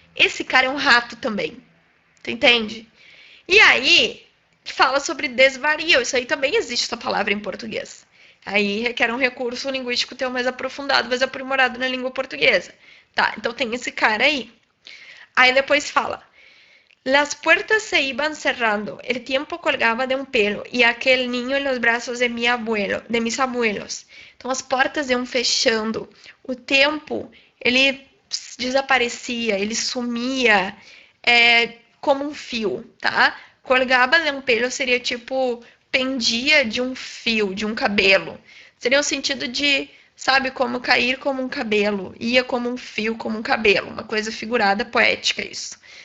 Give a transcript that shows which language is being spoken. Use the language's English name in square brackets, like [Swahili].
[Portuguese] Esse cara é um rato também. Tu entende? E aí fala sobre desvario. Isso aí também existe essa palavra em português. Aí requer um recurso linguístico teu mais aprofundado, mais aprimorado na língua portuguesa. Tá, então tem esse cara aí. Aí depois fala. [Spanish] Las puertas se iban cerrando, el tiempo colgaba de un pelo y aquel niño en los brazos de mis abuelos. [Portuguese] Então as portas iam fechando, o tempo ele desaparecia, ele sumia como um fio, tá? Colgaba de um pelo seria tipo pendia de um fio, de um cabelo. Seria o sentido de, sabe, como cair como um cabelo, ia como um fio, como um cabelo, uma coisa figurada, poética isso.